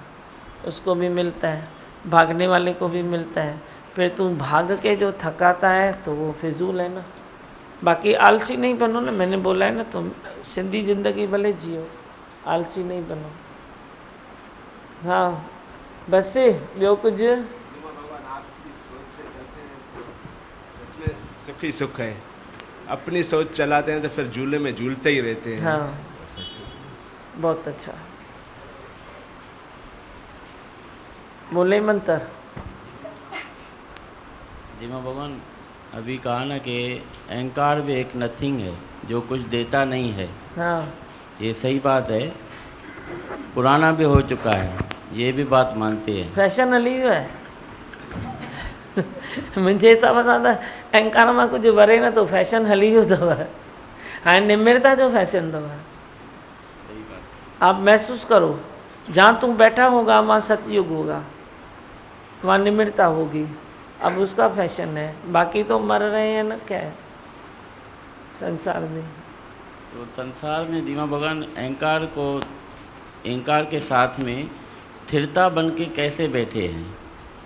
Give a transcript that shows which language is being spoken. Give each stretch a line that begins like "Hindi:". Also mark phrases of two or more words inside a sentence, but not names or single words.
Hindi: उसको भी मिलता है, भागने वाले को भी मिलता है। फिर तुम भाग के जो थकाता है तो वो फिजूल है ना। बाकी आलसी नहीं बनो ना, मैंने बोला है ना, तुम सिंधी ज़िंदगी भले जियो, आलसी नहीं बनो।
Sindhi: हाँ, बस ॿियो कुझु?
Hindi: सुख ही सुख है, अपनी सोच चलाते हैं तो फिर झूले में झूलते ही रहते हैं। हाँ, बहुत अच्छा। बोले मंत्र। धीमा भगवान अभी कहा ना कि अहंकार भी एक नथिंग है जो कुछ देता नहीं है। हाँ, ये सही बात है, पुराना भी हो चुका है, ये भी बात मानते हैं।
Sindhi: फैशन हली वियो है। मुंहिंजे हिसाब सां त अहंकार मां कुझु वरे न, तो फैशन हली वियो अथव। हाणे निमिरता जो फैशन अथव।
Hindi: आप महसूस करो, जहाँ तुम बैठा होगा वहाँ सतयुग होगा, वहाँ निमिरता होगी। अब उसका फैशन है, बाकी तो मर रहे हैं ना, क्या है संसार में। तो संसार में धीमा भगवान अहंकार के साथ में स्थिरता बन के कैसे बैठे हैं?